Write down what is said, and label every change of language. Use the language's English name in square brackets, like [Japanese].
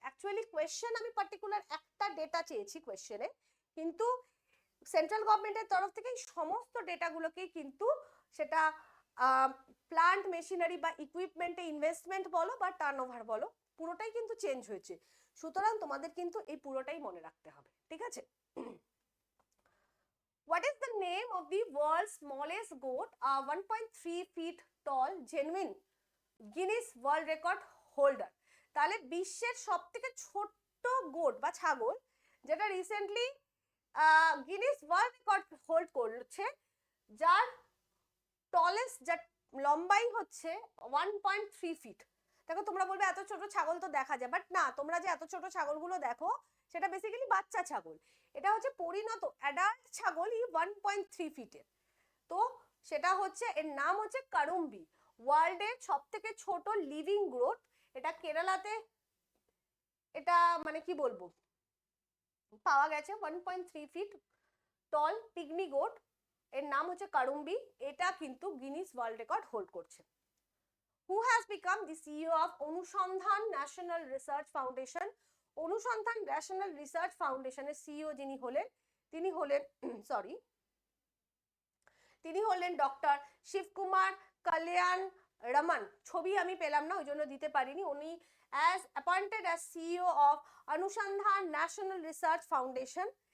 [Bangla] Actually question আমি particular একটা data চেয়েছি কোয়েশ্চেনে, কিন্তু সেন্ট্রাল গভর্নমেন্টের তরফ থেকে সমস্ত ডেটাগুলোকেই কিন্তু সেটা প্ল্যান্ট মেশিনারি বা ইকুইপমেন্টে ইনভেস্টমেন্ট বলো বা টার্নওভার বলো পুরোটাই কিন্তু চেঞ্জ হয়েছে। সুতরাং তোমাদের কিন্তু এই পুরোটাই মনে রাখতে হবে, ঠিক আছে। [English] What is the name of the world's smallest goat, 1.3 feet tall, genuine Guinness World Record holder? [Bangla] তাহলে বিশ্বের সবথেকে ছোট্ট গোট বা ছাগল যেটা recently Guinness world record hold করছে, যার টলেস্ট যা লম্বাই হচ্ছে 1.3 ফিট। দেখো তোমরা বলবে এত ছোট ছাগল তো দেখা যায়, বাট না, তোমরা যে এত ছোট ছাগলগুলো দেখো সেটা বেসিক্যালি বাচ্চা ছাগল, এটা হচ্ছে পরিণত অ্যাডাল্ট ছাগলই 1.3 ফিটের। তো সেটা হচ্ছে, এর নাম হচ্ছে কারুম্বি, ওয়ার্ল্ডের সব থেকে ছোট লিভিং গোট। এটা কেরালাতে এটা মানে কি বলবো পাওয়া গেছে, 1.3 ফিট টল পিগমি গোট, এর নাম হচ্ছে কারুম্বি, এটা কিন্তু গিনিস ওয়ার্ল্ড রেকর্ড হোল্ড করছে। [English] Who has become the CEO of Anusandhan National Research Foundation? [Bangla] অনুসন্ধান ন্যাশনাল রিসার্চ ফাউন্ডেশনের সিইও যিনি হলেন, তিনি হলেন ডক্টর শিবকুমার কল্যাণ রমন। ছবি আমি পেলাম না, ওই জন্য দিতে পারিনি। উনি [English] as appointed as CEO of [Bangla] অনুসন্ধান ন্যাশনাল রিসার্চ ফাউন্ডেশন।